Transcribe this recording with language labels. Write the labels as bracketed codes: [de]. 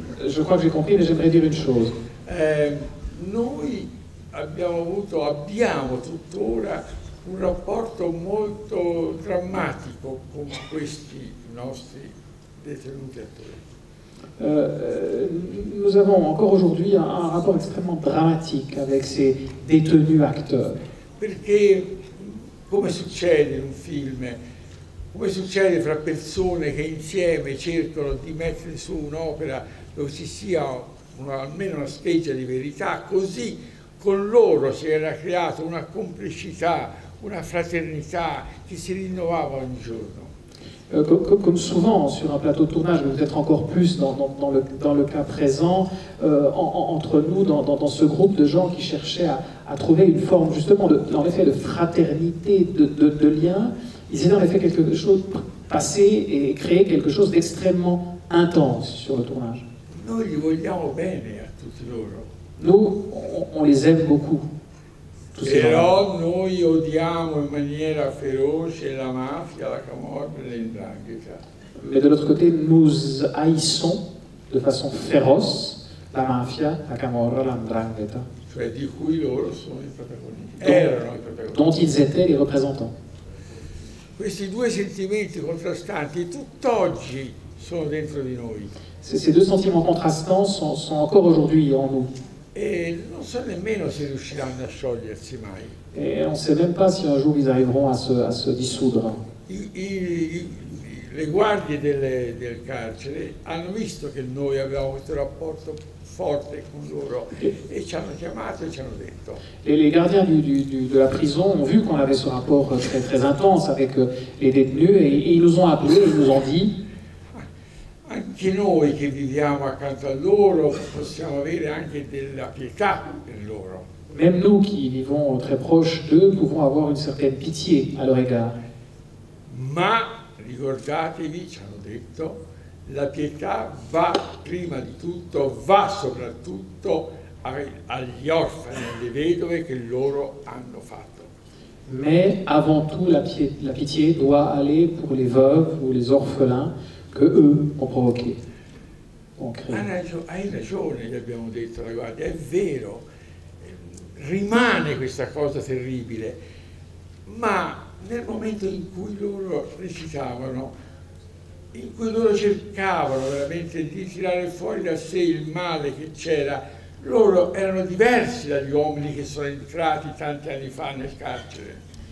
[fr] Je crois que j'ai compris, mais j'aimerais dire une chose. [it] Noi abbiamo tuttora un rapporto molto drammatico con questi nostri detenuti attori. [fr] Nous avons encore aujourd'hui un rapport extrêmement dramatique avec ces détenus acteurs. [it] Perché, come succede in un film, come succede fra persone che insieme cercano di mettere su un'opera dove ci sia almeno una specie di verità, così con loro si era creata una complicità, una fraternità che si rinnovava ogni giorno. [fr] Comme souvent sur un plateau de tournage, mais peut-être encore plus dans le cas présent, entre nous, dans ce groupe de gens qui cherchaient à trouver une forme justement en effet de fraternité, de lien, ils étaient en effet quelque chose passé et créé quelque chose d'extrêmement intense sur le tournage. [it] Noi li vogliamo bene a tutti loro. [fr] Nous, on les aime beaucoup. [it] Però noi odiamo in maniera feroce la mafia, la camorra e l''ndrangheta. [fr] Mais de l'autre côté, nous haïssons de façon féroce la mafia, la camorra, la 'ndrangheta. [it] Cioè di cui loro sono i protagonisti. Erano i protagonisti. [fr] Dont ils étaient les représentants. [it] Questi due sentimenti contrastanti tutt'oggi sono dentro di noi. [fr] Ces deux sentiments contrastants sont encore aujourd'hui en nous. [it] E non so nemmeno se riusciranno a sciogliersi mai. [fr] Et on ne sait même pas si un jour ils arriveront à se dissoudre. [it] Le guardie del carcere hanno visto che noi avevamo questo rapporto forte con loro e ci hanno chiamato e ci hanno detto. [fr] Les gardiens de la prison ont vu qu'on avait ce rapport très, très intense avec les détenus et ils nous ont appelés, ils nous ont dit [it] anche noi che viviamo accanto a loro possiamo avere anche della pietà per loro. [fr] même nous qui vivons très proches d'eux pouvons avoir une certaine pitié à leur égard. [it] Ma ricordatevi, ci hanno detto, la pietà va prima di tutto, va soprattutto agli orfani e alle vedove che loro hanno fatto. [fr] Mais avant tout, la pitié doit aller pour les veuves ou les orphelins que eux ont provoqués, ont créé. [it] Hai ragione, gli abbiamo detto, guarda, è vero, rimane questa cosa terribile, ma nel momento in cui loro recitavano, in cui loro cercavano veramente di tirare fuori da sé il male che c'era, loro erano diversi dagli uomini che sono entrati tanti anni fa nel carcere.